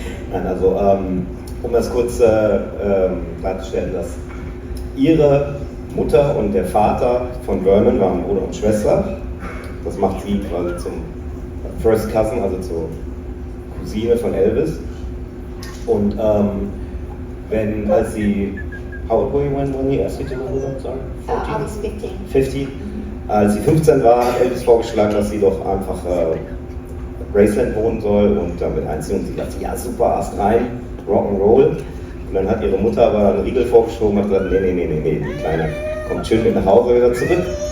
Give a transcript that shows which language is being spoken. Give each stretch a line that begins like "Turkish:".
German: Nein, also, um das kurz klarzustellen, dass ihre Mutter und der Vater von Vernon waren Bruder und Schwester. Das macht sie quasi zum First Cousin, also zur Cousine von Elvis. Und als sie,
English: how old were you when he asked you to live with him? Sorry? 14? I was 15. 15?
German: Als sie 15 war, hat Elvis vorgeschlagen, dass sie doch einfach Graceland wohnen soll und damit einziehen. Und sie dachte, ja super, erst rein, Rock'n'Roll. Und dann hat ihre Mutter aber einen Riegel vorgeschoben und hat gesagt, nee, die Kleine kommt schön mit nach Hause wieder zurück.